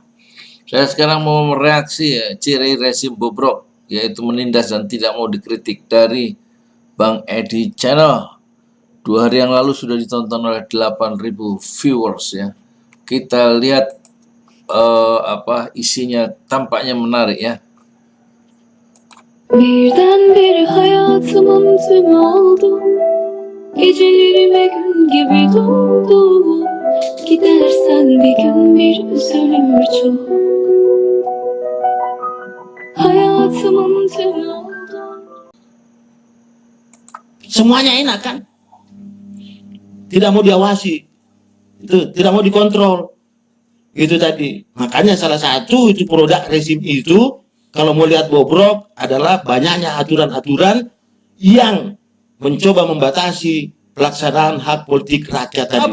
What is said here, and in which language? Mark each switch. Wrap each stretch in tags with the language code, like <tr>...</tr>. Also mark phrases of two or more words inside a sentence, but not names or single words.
<id>Saya sekarang mau mereaksi ciri rezim bobrok, yaitu menindas dan tidak mau dikritik dari Bang Edi Channel. 2 hari yang lalu sudah ditonton oleh 8.000 viewers ya. Kita lihat apa isinya, tampaknya menarik ya.</id> <tr>Birdenbire hayatımın tümü oldun. Gecelerime gün gibi doldun. Gidersen bir gün bir üzülür çok. Hayatımın tümü oldun.</tr> <id>Semuanya enak kan? Tidak mau diawasi, itu tidak mau dikontrol. Itu tadi. Makanya salah satu itu produk rezim itu, kalau mau lihat bobrok, adalah banyaknya aturan-aturan yang mencoba membatasi pelaksanaan hak politik rakyat tadi.</id>